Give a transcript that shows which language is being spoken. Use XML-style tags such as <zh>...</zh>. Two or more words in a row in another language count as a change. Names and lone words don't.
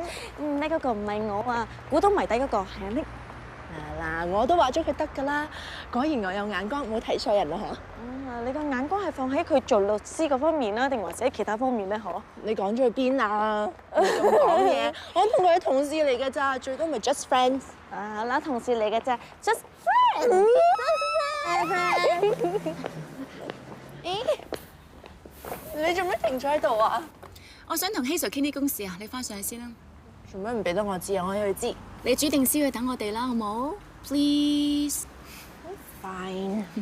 <yue>叻嗰個唔係我啊，股東謎底嗰個係阿 Nick。嗱，我都話咗佢得㗎啦，果然我有眼光，冇睇錯人啦嗬。你個眼光係放喺佢做律師嗰方面啦，定或者其他方面咧？嗬？你講咗去邊啊？你咁講嘢，我同佢係同事嚟㗎咋，最多咪</yue> <en>just friends。</en> <yue>啊啦，同事嚟㗎咋 ，</yue> <en>just friends。</en> <yue>咦？你做咩停咗喺度啊？我想同 Hazel 傾啲公事啊，你翻上去先啦。做咩唔俾得我知啊？我要去知。你煮定燒去等我哋啦，好冇 ？Please。 Fine。</yue>